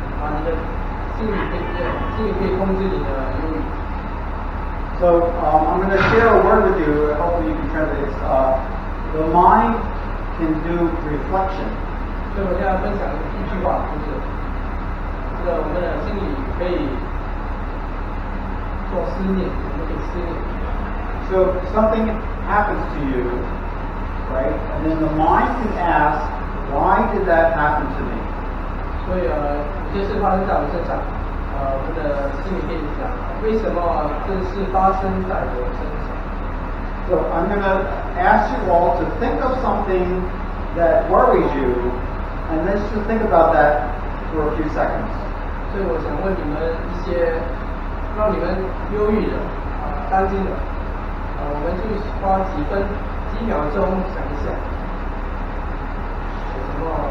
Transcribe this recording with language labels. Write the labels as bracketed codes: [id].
[zh] 你的心理可以控制你的忧郁。 [en] So I'm going to share a word with you. Hopefully you can translate this. The mind can do reflection. [zh] 所以我现在分享一句话，就是这个我们的心里可以做思念，我们可以思念。 [en] So something happens to you, right? And then the mind can ask, why did that happen to me? [zh] 所以有些事发生在我身上，我们的心里可以讲，为什么这事发生在我身上？ [en] So I'm going to ask you all to think of something that worries you And let's just think about that for a few seconds. [zh] 所以我想问你们一些让你们忧郁的、担心的，我们去花几秒钟想一下，有什么？